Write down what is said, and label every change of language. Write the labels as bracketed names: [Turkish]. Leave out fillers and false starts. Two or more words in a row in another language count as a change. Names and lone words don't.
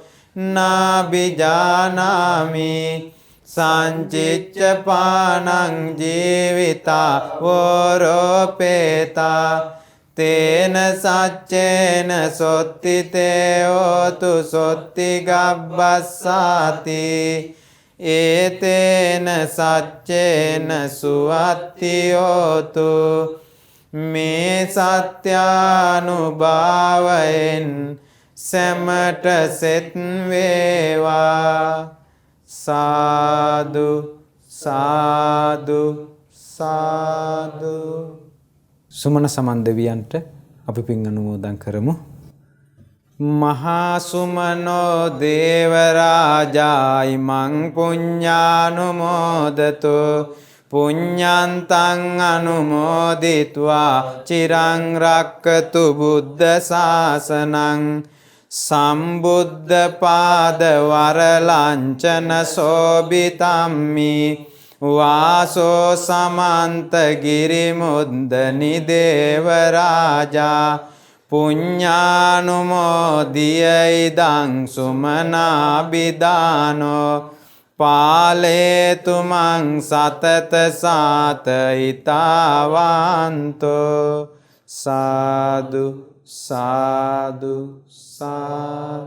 [Pali] නාබිජානාමි සංචිච්ච පානං ජීවිතා වෝරෝපේතා තේන සච්චේන සොත්තිතේ හෝතු සොත්ති ගබ්බස්සාති ඒතේන සච්චේන සුවත්ති හෝතු [Sinhala] මේ සත්‍යානුභාවයෙන් සැමට සෙත් වේවා [Pali] සාදු සාදු සාදු [Sinhala] සුමන සමන් දෙවියන්ට අපි පින් අනුමෝදන් කරමු [Pali] මහා සුමනෝ දේවරාජායි මං පුඤ්ඤානුමෝදතෝ පුඤ්ඤන්තං අනුමෝදිत्वा චිරං රක්කතු බුද්ධ ශාසනං සම්බුද්ධ පාද වරලංචන සෝබිතම්මි වාසෝ සමන්ත ගිරිමුද්දනි දේවරාජා පුඤ්ඤානුමෝදිය ඉදං සුමනාබිදානෝ පාලේතු මං සතත සාතයිතාවන්තෝ සාදු සාදු සාදු.